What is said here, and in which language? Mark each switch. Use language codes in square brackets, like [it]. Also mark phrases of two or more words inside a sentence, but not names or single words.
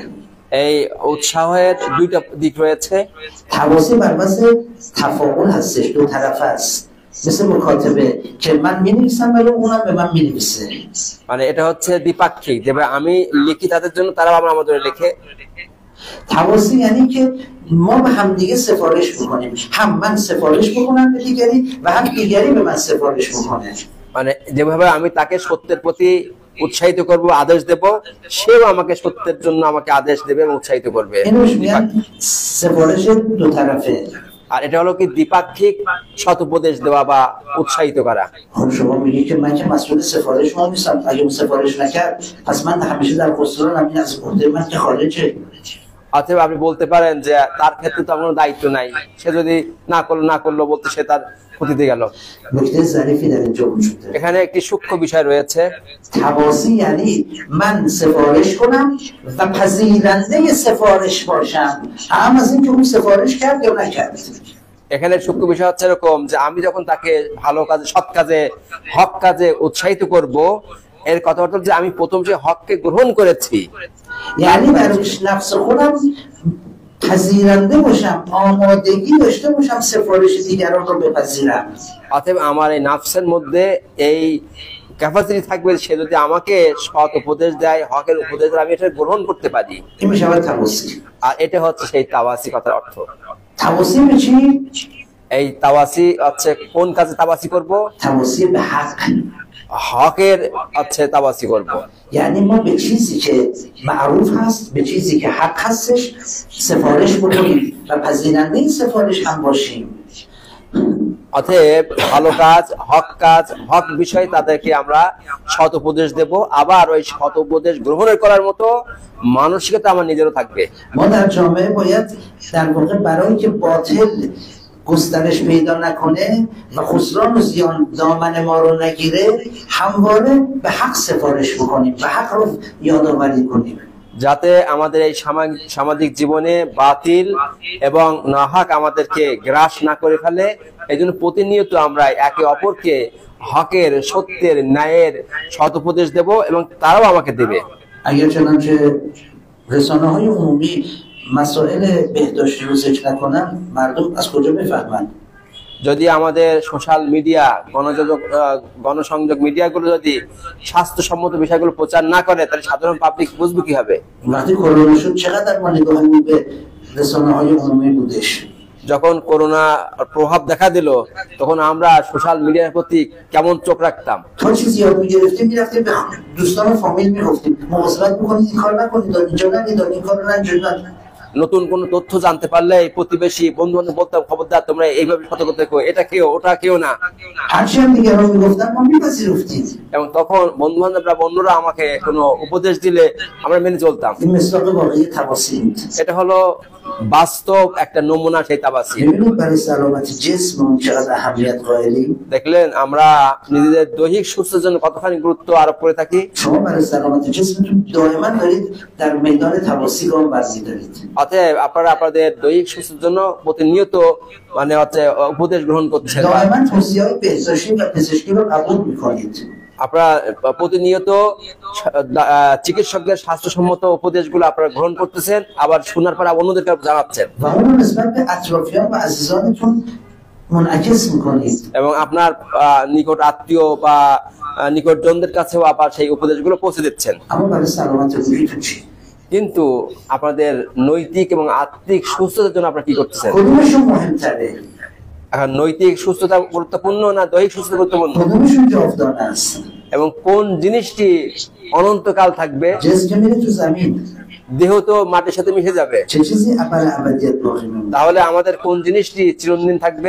[bn] এই উৎসাহের দুইটা দিক রয়েছে। [fa] تواسی بر واسه تفاعل هستش، دو طرف است. مثل مکاتبه که من می‌نویسم ولی اونم به من می‌نویسه. [bn] মানে এটা হচ্ছে দ্বিপাক্ষিক, যেভাবে আমি লিখি তাদের جন্য তারাও আমাদের লিখে। [fa] تواسی یعنی که ما به هم دیگه سفارش بکنیم، هم من سفارش بکنم به دیگری و هم دیگری به من سفارش بکنه. [bn] মানে যেভাবে আমি তাকে সত্যের প্রতি উৎসাহিত করব, আদেশ দেব, সেও আমাকে সত্যের জন্য আমাকে আদেশ দেবে এবং উৎসাহিত করবে। [fa] اینوش میگن سفارش دو طرفه. [bn] আর এটা হলো কি দ্বিপাক্ষিক সৎ উপদেশ দেওয়া বা উৎসাহিত করা। [fa] خب شما میگی که من که مسئول سفارش شما نیستم، اگه اون سفارش نکرد پس من همیشه در خسرانم، این از عهده من که خارجه. [bn] অথবা আপনি বলতে পারেন যে তার ক্ষেত্রে তো কোনো দায়িত্ব নাই, সে যদি না করলো বলতে সে তার ক্ষতিতে গেল। [fa] نکته ظریفی در اینجا وجود داره. [bn] এখানে একটি সূক্ষ্ম বিষয় রয়েছে। [fa] تواسی یعنی من سفارش کنم و پذیرنده سفارش باشم، هم از اینکه اون سفارش کرد یا نکرد. [bn] এখানে সূক্ষ্ম বিষয় হচ্ছে এরকম যে আমি যখন তাকে ভালো কাজে, সৎ কাজে, হক কাজে উৎসাহিত করব, এর কথা অর্থ যে আমি প্রথম সে হককে গ্রহণ করেছি। [fa] یعنی در نفس خودم پذیرنده باشم، آمادگی داشته باشم سفارش دیگران رو بپذیرم. [bn] অতএব আমার এই নাফসের মধ্যে এই ক্যাপাসিটি থাকবে, সে যদি আমাকে সৎ উপদেশ দেয়, হকের উপদেশ দেয়, আমি এটা গ্রহণ করতে পারি। [fa] این میشه تواسی. [bn] আর এটা হচ্ছে সেই তাওয়াসি কথার অর্থ। [fa] تواسی به چی؟ [bn] এই তাওয়াসি হচ্ছে কোন কাজে তাওয়াসি করব? [fa] تواسی به حق. [bn] হকের হচ্ছে তাওয়াসি করব। [fa] یعنی ما به چیزی که معروف هست، به چیزی که حق هستش سفارش بکنیم و پذیرنده این سفارش هم باشیم. [bn] অতএব ভালো কাজ, হক বিষয়ে তাদেরকে আমরা সৎ উপদেশ দেব, আবার ওই সৎ উপদেশ গ্রহণের করার মতো মানসিকতা আমার নিজেরও থাকবে। [fa] ما در جامعه باید در واقع برای که باطل گسترش پیدا نکنه و خسران و زیان دامن ما رو نگیره همواره به حق سفارش بکنیم و حق رو یادآوری کنیم، [bn] যাতে আমাদের এই সামাজিক জীবনে বাতিল এবং নাহক আমাদেরকে গ্রাস না করে ফেলে। এই জন্য প্রতিনিয়ত আমরা একে অপরকে হকের, সত্যের, ন্যায়ের সৎ উপদেশ দেব এবং তারাও আমাকে দেবে। [fa] اگر چنانچه رسانه‌های عمومی مسائل بهداشتی رو ذکر نکنن مردم از کجا بفهمن؟ [bn] যদি আমাদের [en] social media, [bn] গণসংযোগ মিডিয়াগুলো যদি স্বাস্থ্যসম্মত বিষয়গুলো প্রচার না করে তাহলে সাধারণ পাবলিক বুঝবে কি হবে? [fa] وقتی کرونا شد چقدر ما نگاهمون به رسانه‌های عمومی بودش. [bn] যখন করোনা প্রভাব দেখা দিল তখন আমরা [en] social media's [bn] প্রতি কেমন চোখ রাখতাম। [fa] تا چیزی یاد می‌گرفتیم می‌رفتیم به دوستان و فامیل میگفتیم مواظبت بکنید این کار نکنید، اینجا نرید، این کار رو نکنید. [bn] নতুন কোন তথ্য জানতে পারলে প্রতিবেশী, বন্ধু বান্ধব বলতাম খবরদার তোমরা এইভাবে সতর্ক থেকো, এটা কেউ ওটা কেউ না। [fa] هرچی هم دیگران میگفتن ما میپذیرفتیم. [bn] এবং তখন বন্ধু বান্ধবরা, বন্ধুরা আমাকে কোনো উপদেশ দিলে আমরা মেনে চলতাম। [fa] این مصداق واقعی تواسی بود. [bn] এটা হলো বাস্তব একটা নমুনা সেই তাবাসি। [fa] ببینید برای سلامت جسم اون چقدر اهمیت قائلیم. [bn] দেখলেন আমরা নিজেদের দৈহিক সুস্থতার জন্য কতখানি গুরুত্ব আরোপ করে থাকি। [fa] شما برای سلامت جسمتون دائما دارید در میدان تواسی گام برمی‌دارید. [bn] অতএব আপনারা আপনাদের দৈহিক সুস্থতার জন্য প্রতিনিয়ত মানে হচ্ছে উপদেশ গ্রহণ করছেন, [fa] دائما توصیه‌های بهداشتی و پزشکی رو قبول می‌کنید. [bn] আপনারা প্রতিনিয়ত চিকিৎসকদের স্বাস্থ্যসম্মত উপদেশগুলো আপনারা গ্রহণ করতেছেন, আবার শোনার পর অন্যদেরকে জানাচ্ছেন [fa] و اون رو نسبت به اطرافیان و عزیزانتون منعکس می‌کنید. [bn] এবং আপনার নিকট আত্মীয় বা নিকটজনদের কাছেও আবার সেই উপদেশগুলো পৌঁছে দিচ্ছেন। [fa] اما برای سلامت روحیتون چی؟ [bn] কিন্তু আপনাদের নৈতিক এবং আত্মিক সুস্থতার জন্য আপনারা কি করতেছেন? [fa] کدومشون مهم‌تره؟ [bn] এখন নৈতিক সুস্থতা গুরুত্বপূর্ণ না দৈহিক সুস্থতা গুরুত্বপূর্ণ? [fa] کدومشون جاودانه است؟ [bn] এবং কোন জিনিসটি অনন্তকাল থাকবে? [fa] جسم که میره تو زمین، [bn] দেহ তো মাটির সাথে মিশে যাবে, [fa] چه چیزی اول ابدیت باقی میمونه؟ [bn] তাহলে আমাদের কোন জিনিসটি চিরদিন থাকবে?